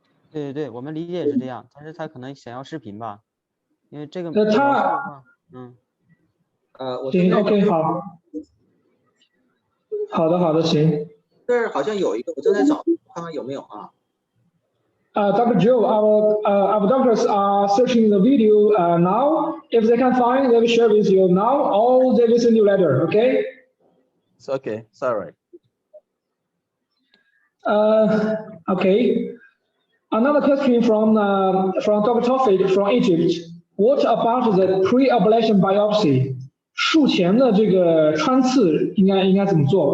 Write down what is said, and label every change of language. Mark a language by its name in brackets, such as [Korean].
[Chinese] 对，我们理解是这样，但是他可能想要视频吧，因为这个行 ，OK， 好的，行。这儿好像有一个，我正在找，看看有没有啊。 [English] Dr. Joe, our doctors are searching the video now. If they can find, they will share with you now, or they will send you later. Okay? It's okay. Sorry. Okay. Another question from Dr. Tofik from Egypt. What about the pre-ablation biopsy? [Chinese] 术前的这个穿刺应该怎么做？